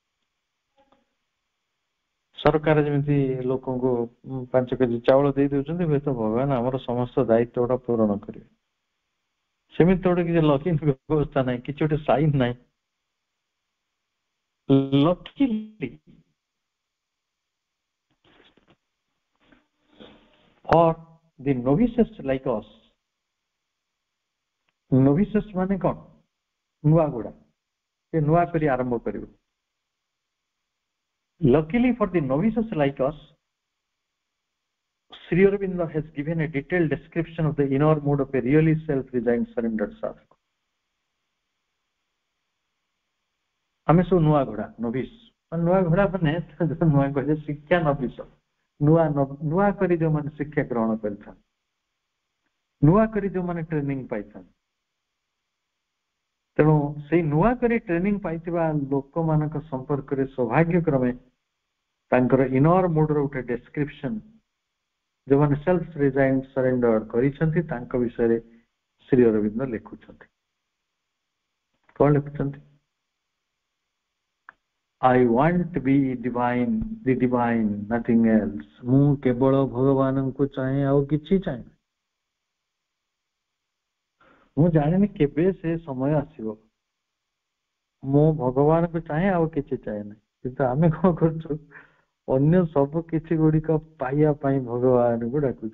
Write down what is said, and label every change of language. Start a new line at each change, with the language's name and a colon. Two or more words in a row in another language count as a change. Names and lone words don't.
Odia: ସରକାର ଯେମିତି ଲୋକଙ୍କୁ 5 କେଜି ଚାଉଳ ଦେଇ ଦେଉଛନ୍ତି, ହୁଏତ ଭଗବାନ ଆମର ସମସ୍ତ ଦାୟିତ୍ୱ ଗୁଡା ପୂରଣ କରିବେ। ସେମିତି ଗୋଟେ କିଛି ଲକିଂ ବ୍ୟବସ୍ଥା ନାହିଁ, କିଛି ଗୋଟେ ସାଇନ୍ ନାହିଁ।
English: Luckily for the novices like us, novices
Odia: ମାନେ କଣ, ନୂଆ ଗୁଡା, ସେ ନୂଆ କରି ଆରମ୍ଭ କରିବ।
English: Luckily for the novices like us, Sri Aurobindo has given a detailed description of the inner mood of a really self-resigned surrendered sadhaka.
Odia: ଆମେ ସବୁ ନୂଆ ଘୋଡ଼ା, ନୋଭିସ୍, ନୂଆ ଘୋଡ଼ା ମାନେ ନୂଆ କହିଲେ ଶିକ୍ଷା ନବିଶ, ନୂଆ କରି ଯୋଉମାନେ ଶିକ୍ଷା ଗ୍ରହଣ କରିଥାନ୍ତି, ନୂଆ କରି ଯୋଉମାନେ ଟ୍ରେନିଂ ପାଇଥାନ୍ତି। ତେଣୁ ସେଇ ନୂଆ କରି ଟ୍ରେନିଂ ପାଇଥିବା ଲୋକମାନଙ୍କ ସମ୍ପର୍କରେ ସୌଭାଗ୍ୟକ୍ରମେ ତାଙ୍କର
English: inner mood
Odia: ଗୋଟେ ଡେସ୍କ୍ରିପସନ ଯୋଉମାନେ
English: self resign surrender
Odia: କରିଛନ୍ତି ତାଙ୍କ ବିଷୟରେ ଶ୍ରୀ ଅରବିନ୍ଦ ଲେଖୁଛନ୍ତି। କଣ ଲେଖୁଛନ୍ତି?
English: I want to be divine, the divine, nothing else.
Odia: ମୁଁ କେବଳ ଭଗବାନଙ୍କୁ ଚାହେଁ, ଆଉ କିଛି ଚାହେଁ। ମୁଁ ଜାଣିନି କେବେ ସେ ସମୟ ଆସିବ, ମୁଁ ଭଗବାନଙ୍କୁ ଚାହେଁ ଆଉ କିଛି ଚାହେଁ ନାହିଁ। କିନ୍ତୁ ଆମେ କଣ କରୁଛୁ, ଅନ୍ୟ ସବୁ କିଛି ଗୁଡିକ ପାଇବା ପାଇଁ ଭଗବାନଙ୍କୁ ଡାକୁଛୁ।